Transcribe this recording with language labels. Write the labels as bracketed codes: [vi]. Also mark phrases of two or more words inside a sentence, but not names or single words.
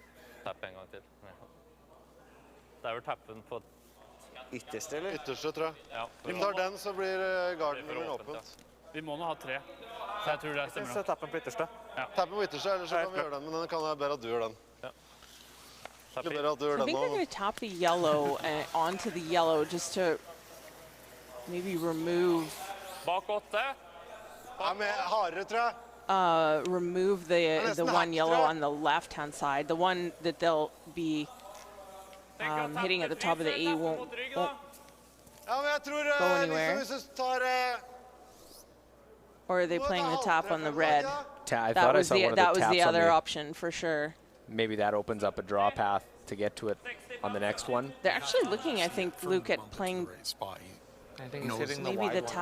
[no] tappe en gang til. Det er vel tappen på Ytterste, eller? Ytterste, tror jeg. ja, Hvis du tar den, så blir garden Det blir min åpent, åpent. Vi må nå ha 3. Så jeg tror det stemmer. Så tappen på ytterste. Tappen på ytterste, eller så kan vi gjøre den. Men den kan jeg bedre at du gjør den. Det er bedre at du gjør [en] I [no] den [en] think they're [no] nå. [en] going to tap the yellow onto the yellow just to maybe remove [no] Bak 8. Ja, men hardere, tror jeg. [en] remove the one yellow on the left hand side. The one that they'll be hitting at the top of the A won't [no] Ja, men jeg tror [en] Go anywhere. [no] hvis du tar [en] or are they playing the tap on the red? I That thought I was saw the one of that the was the taps on other the, option for sure. maybe that opens up a draw path to get to it on the next one. They're actually looking, I think, Luke, at playing I think he's hitting the maybe wide the one.